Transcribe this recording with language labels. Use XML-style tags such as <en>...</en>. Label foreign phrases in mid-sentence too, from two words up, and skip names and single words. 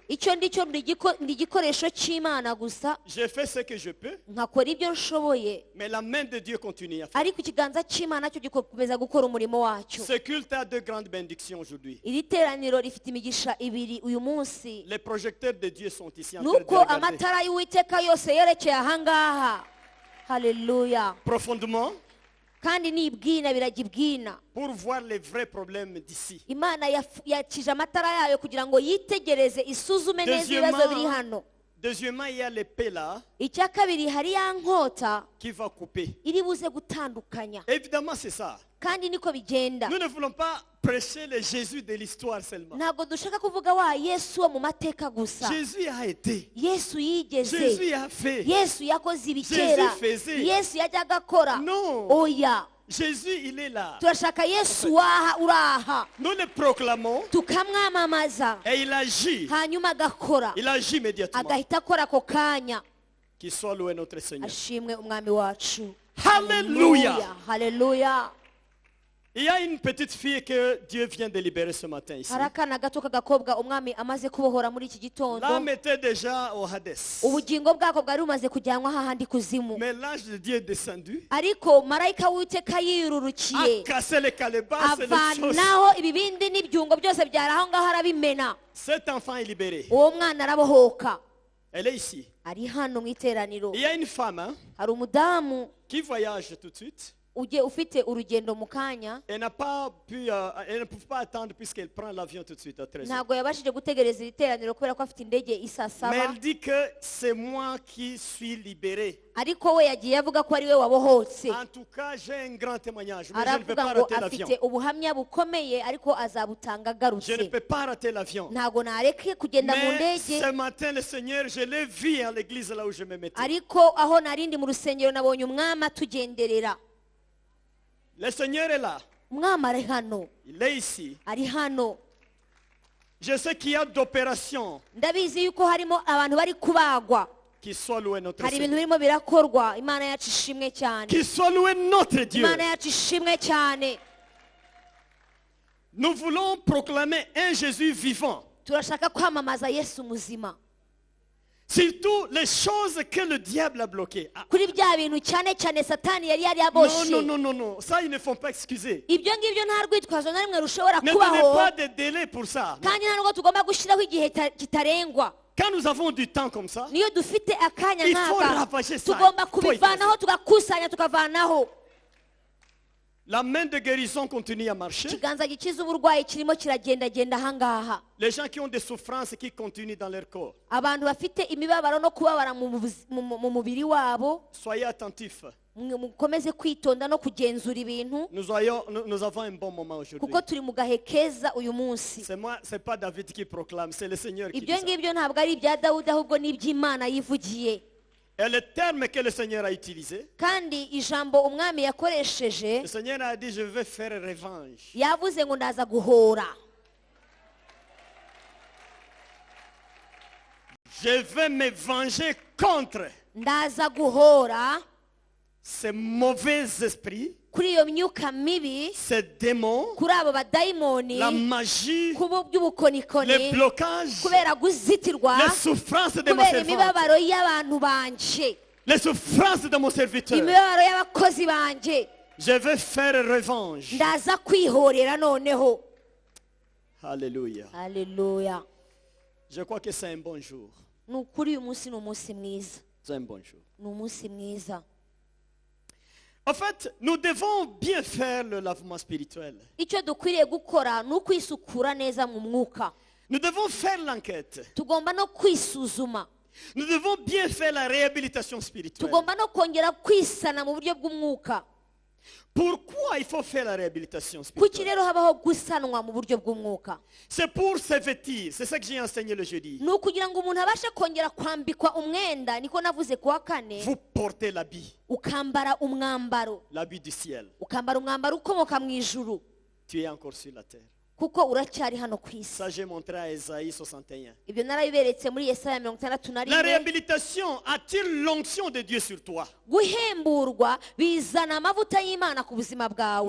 <rw>icyo ndicyo ndi igikoresho cy'Imana gusa,</rw> <fr>Je fais ce que je peux,</fr> <rw>nkakora ibyo nshoboye,</rw> <fr>mais la main de Dieu continue à faire.</fr> <rw>ariko ikiganza cy'Imana cyo gikomeza gukora umurimo wacyo.</rw> <fr>Ce culte a deux grandes bénédictions aujourd'hui.</fr> <rw>iri teraniro rifite imigisha ibiri uyu munsi.</rw> <fr>Les projecteurs de Dieu sont ici en train de</fr> <rw>nuko</rw> <fr>regarder</fr> <rw>amatara y'Uwiteka yose yerekeye ahangaha. Haleluya.</rw> <fr>profondément</fr> <rw>kandi nibwina birajya ibwina.</rw> <fr>pour voir les vrais problèmes d'ici.</fr> <rw>Imana yakije amatara yayo kugira ngo yitegereze isuzume neza ibibazo biri hano.</rw> <fr>Deuxièmement, il y a l'épée là</fr> <rw>icya kabiri hari ya nkota</rw> <fr>qui va couper.</fr> <rw>iri buze gutandukanya,</rw> <fr>Évidemment, c'est ça.</fr> <rw>kandi niko bigenda.</rw> <fr>Nous ne voulons pas prêcher le Jésus de l'histoire seulement.</fr> <rw>ntabwo dushaka kuvuga wa Yesu wo mu mateka gusa.</rw> <fr>Jésus a été.</fr> <rw>Yesu yigeze,</rw> <fr>Jésus a fait.</fr> <rw>Yesu yakoze ibikera,</rw> <fr>Jésus faisait.</fr> <rw>Yesu yajyaga akora.</rw> <fr>Non.</fr> <rw>oya,</rw> <fr>Jésus, il est là.</fr> <rw>turashaka Yesu waha uraha,</rw> <fr>Nous le proclamons</fr> <rw>tukamwamamaza,</rw> <fr>et il agit.</fr> <rw>hanyuma agakora,</rw> <fr>Il agit immédiatement.</fr> <rw>agahita akora ako kanya.</rw> <fr>Qu'il soit loué notre Seigneur.</fr> <rw>ashimwe umwami wacu. Hallelujah. Haleluya.</rw> <fr>Il y a une petite fille que Dieu vient de libérer ce matin ici.</fr> <rw>hari akana gato k'agakobwa umwami amaze kubohora muri iki gitondo.</rw> <fr>L'âme était déjà au Hadès.</fr> <rw>ubugingo bwako bwari bumaze kujyanwa hahandi kuzimu,</rw> <fr>Mais l'ange de Dieu est descendu,</fr> <rw>ariko marayika w'Uwiteka</rw> <fr>a</fr> <rw>yirurukiye</rw> <fr>cassé les calebasses et les choses.</fr> <rw>avanaho ibibindi n'ibyungo byose byari aho ngaho arabimena.</rw> <fr>Cet enfant est libéré.</fr> <rw>uwo mwana arabohoka,</rw> <fr>Elle est ici.</fr> <rw>ari hano mu iteraniro.</rw> <fr>Il y a une femme</fr> <rw>hari umudamu</rw> <fr>qui voyage tout de suite.</fr> <rw>ufite urugendo mu kanya,</rw> <fr>Elle ne peut pas attendre puisqu'elle prend l'avion tout de suite à 13h.</fr> <rw>ntabwo yabashije gutegereza iri teraniro kubera ko afite indege isa</rw> <fr>Mais</fr> <rw>saba,</rw> <fr>elle dit que c'est moi qui suis libéré.</fr> <rw>ariko we yagiye avuga ko ari we wabohotse.</rw> <fr>En tout cas, j'ai un grand témoignage, mais je ne peux</fr> <rw>aravuga</rw> <fr>pas</fr> <rw>ngo</rw> <fr>rater l'avion.</fr> <rw>afite ubuhamya bukomeye ariko azabutanga</rw> <fr>Je ne</fr> <rw>agarutse.</rw> <fr>peux pas rater l'avion.</fr> <rw>ntabwo nareke kugenda mu</rw> <fr>Mais</fr> <rw>ndege,</rw> <fr>ce matin, le Seigneur, je l'ai vu à l'église là où je me mettais.</fr> <rw>ariko aho narindi mu rusengero nabonye umwami atugenderera.</rw> <fr>Le Seigneur est là.</fr> <rw>umwami ari hano,</rw> <fr>Il est ici.</fr> <rw>ari hano.</rw> <fr>Je sais qu'il y a d'opérations</fr> <rw>ndabizi yuko harimo abantu bari kubagwa,</rw> <fr>qui soient loués notre</fr> <rw>hari ibintu Seigneur. birimo birakorwa. Imana yacu ishimwe cyane,</rw> <fr>Qui soient loués notre Dieu.</fr> <rw>Imana yacu ishimwe cyane.</rw> <fr>Nous voulons proclamer un Jésus vivant.</fr> <rw>turashaka kwamamaza Yesu muzima.</rw> <fr>Surtout les choses que le diable a bloquées. Ah,</fr> <rw>kuri bya bintu cyane cyane satani yari</rw> <fr>non, yaboshe. non, non, non, non. Ça, ils ne font pas excuser.</fr> <rw>Ibyo ngibyo nta rwitwazo na rimwe rushobora</rw> <fr>Ne donnez</fr> <rw>kubaho,</rw> <fr>pas de délai pour ça.</fr> <rw>kandi nta nubwo tugomba gushyiraho igihe kitarengwa.</rw> <fr>Quand nous avons du temps comme ça,</fr> <rw>Niyo dufite akanya</rw> <fr>il faut</fr> <rw>nk'aka,</rw> <fr>ravager ça.</fr> <rw>tugomba</rw> <fr>Il faut y</fr> <rw>kubivanaho tugakusanya tukavanaho.</rw> <fr>La main de guérison continue à marcher.</fr> <rw>Ikiganza gikiza uburwayi kirimo kiragendagenda ahangaha.</rw> <fr>Les gens qui ont des souffrances qui continuent dans leur corps.</fr> <rw>Abantu bafite imibabaro no kubabara mu mubiri wabo,</rw> <fr>Soyez attentifs.</fr> <rw>mukomeze kwitonda no kugenzura ibintu,</rw> <fr>Nous avons un bon moment aujourd'hui.</fr> <rw>kuko turi mu gahe keza uyu munsi.</rw> <fr>C'est pas David qui proclame, c'est le Seigneur qui dit</fr> <rw>Ibyo</rw> <fr>ça.</fr> <rw>ngibyo ntabwo ari ibya Dawudi, ahubwo ni iby'Imana yivugiye.</rw> <fr>Et le terme que le Seigneur a utilisé,</fr> <rw>Kandi ijambo umwami yakoresheje,</rw> <fr>le Seigneur a dit, je vais faire revanche.</fr> <rw>yavuze ngo ndaza guhora.</rw> <fr>Je vais me venger contre</fr> <rw>Ndaza guhora</rw> <fr>ces mauvais esprits,</fr> <rw>kuri iyo myuka mibi,</rw> <fr>ces démons,</fr> <rw>kuri abo badayimoni,</rw> <fr>la magie,</fr> <rw>ku by'ubukonikoni,</rw> <fr>les blocages,</fr> <rw>kubera guzitirwa,</rw> <fr>les souffrances de mon</fr> <rw>kubera</rw> <fr>servant,</fr> <rw>imibabaro y'abantu banje,</rw> <fr>les souffrances de mon serviteur.</fr> <rw>imibabaro y'abakozi banje.</rw> <fr>Je vais faire revanche.</fr> <rw>Ndaza kwihorera noneho.</rw> <fr>Alléluia.</fr> <rw>Haleluya.</rw> <fr>Je crois que c'est un bon jour.</fr> <rw>Ni ukuri uyu munsi ni umunsi mwiza.</rw> <fr>C'est un bon jour.</fr> <rw>Ni umunsi mwiza.</rw> <fr>En fait, nous devons bien faire le lavement spirituel.</fr> <rw>Icyo dukwiriye gukora ni ukwisukura neza mu mwuka.</rw> <fr>Nous devons faire l'enquête.</fr> <rw>Tugomba no kwisuzuma.</rw> <fr>Nous devons bien faire la réhabilitation spirituelle.</fr> <rw>Tugomba no kongera kwisana mu buryo bw'umwuka.</rw> <fr>Pourquoi il faut faire la réhabilitation</fr> <rw>Kuki</rw> <fr>spirituelle?</fr> <rw>rero habaho gusanwa mu buryo bw'umwuka?</rw> <fr>C'est pour se vêtir. C'est ça que j'ai enseigné le jeudi.</fr> <rw>Ni ukugira ngo umuntu abashe kongera kwambikwa umwenda, niko navuze kuwa kane,</rw> <fr>Vous portez l'habit.</fr> <rw>ukambara umwambaro,</rw> <fr>L'habit du ciel.</fr> <rw>ukambara umwambaro ukomoka mu ijuru,</rw> <fr>Tu es encore sur la terre.</fr> <rw>kuko uracyari hano ku isi.</rw> <fr>Ça, j'ai montré à Esaïe 61.</fr> <rw>Ibyo narabiberetse muri Yesaya 61.</rw> <fr>La réhabilitation attire l'onction de Dieu sur toi.</fr> <rw>Guhemburwa bizana amavuta y'Imana ku buzima bwawe.</rw>